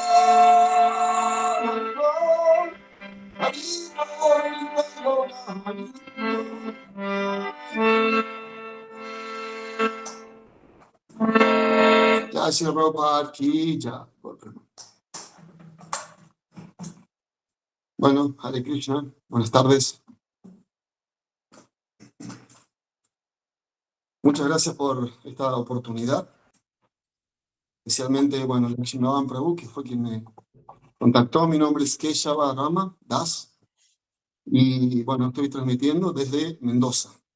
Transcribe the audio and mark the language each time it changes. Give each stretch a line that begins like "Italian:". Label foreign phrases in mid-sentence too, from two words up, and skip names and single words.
Hindi: Bol Hari Bol Nitai Gaura Hari Bol Jai Shri Prabhupada Ki Jai.
Spanish: Bueno, Hare Krishna, buenas tardes. Muchas gracias por esta oportunidad. Especialmente, bueno, Lakshmanavan Prabhu, que fue quien me contactó. Mi nombre es Keshava Rama Das. Y bueno, estoy transmitiendo desde Mendoza.